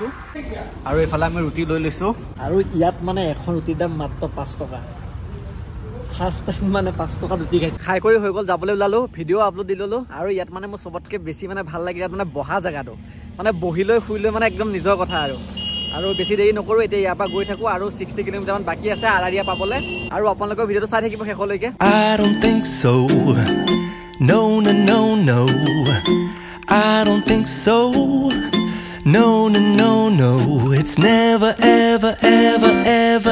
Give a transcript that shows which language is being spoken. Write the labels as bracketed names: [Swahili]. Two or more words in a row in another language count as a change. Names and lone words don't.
[Assamese] আৰু এফালে আমি ৰুটি লৈ লৈছো আৰু ইয়াত মানে এখন ৰুটিৰ দাম মাত্ৰ 5 টকা [English] first time [Assamese] মানে 5 টকা ৰুটি খাই কৰি হৈ গল যাবলৈ ওলালো [English] video upload [Assamese] দি ললো আৰু ইয়াত মানে মোৰ সবতকে বেছি মানে ভাল লাগে ইয়াত মানে বহা জায়গাটো মানে বহিলৈ শুইলৈ মানে একদম নিজৰ কথা আৰু বেছি দেৰি নকৰো এতিয়া ইয়াৰ পৰা গৈ থাকো আৰু 60 কিলোমিটাৰ মান বাকি আছে আৰাৰিয়া পাবলৈ আৰু আপোনালোকৰ ভিডিঅ'টো চাই থাকিব শেষলৈকে [English] I don't think so. No, no, no, no. I don't think so. No, no, no, no. It's never, ever, ever, ever.